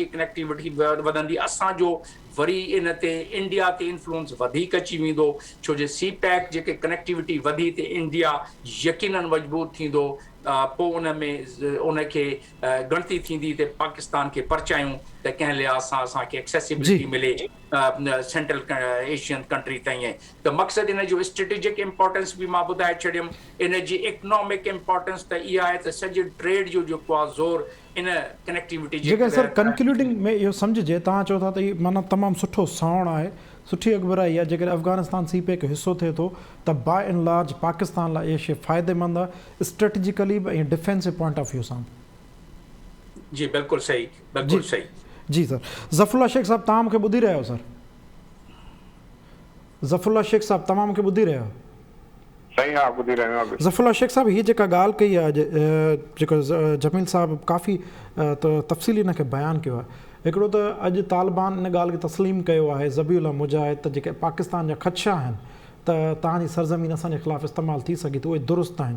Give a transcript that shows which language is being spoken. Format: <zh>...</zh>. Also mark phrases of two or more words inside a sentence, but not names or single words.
<sd>कनेक्टिविटी वधंदी असांजो वरी इन ते इंडिया ते इन्फ्लुएंस वधीक अची वेंदो छो जो CPEC जेके कनेक्टिविटी वधी त इंडिया यकीनन मजबूत थींदो पोइ उन में उनखे गणती थींदी त पाकिस्तान खे परचायूं त कंहिं लिहाज़ सां असांखे एक्सेसिबिलिटी मिले</sd> <en>सेंट्रल एशियन कंट्री</en> <sd>ताईं त मक़सदु इन जो</sd> <en>स्ट्रेटेजिक इम्पोर्टेंस</en> <sd>बि मां ॿुधाए छॾियुमि इन जी</sd> <en>इकनॉमिक इम्पोर्टेंस</en> <sd>त इहा आहे त सॼे ट्रेड जो जेको आहे ज़ोर इन कनेक्टिविटी जेका सर कंक्लूडिंग में इहो सम्झिजे तव्हां चओ था त इहो माना तमामु सुठो सावण आहे सुठी अॻुभराई आहे जेकॾहिं अफ़गानिस्तान CPEC हिसो थिए थो त</sd> <en>बाय एंड लार्ज</en> <sd>पाकिस्तान लाइ इहा शइ फ़ाइदेमंद आहे स्ट्रेटेजिकली बि ऐं</sd> <en>डिफेंसिव पॉइंट ऑफ व्यू</en> <sd>सां जी बिल्कुलु सही बिल्कुलु सही जी सर ज़फ़रुल्ला शेख साहब तव्हां मूंखे ॿुधी रहिया आहियो सर ज़फ़रुल्ला शेख साहब तव्हां मूंखे ॿुधी रहिया आहियो सही हा ॿुधी रहियो आहियां। ज़फ़रुल्लाह शेख साहब हीअ जेका ॻाल्हि कई आहे जेको जमील साहब काफ़ी तफ़सीली हिनखे बयानु कयो आहे, हिकिड़ो त अॼु तालिबान इन ॻाल्हि खे तस्लीम कयो आहे ज़बीउल्लाह मुजाहिद त जेके पाकिस्तान जा ख़दशा आहिनि त तव्हांजी सरज़मीन असांजे ख़िलाफ़ु इस्तेमालु थी सघे थी, उहे दुरुस्त आहिनि।</sd>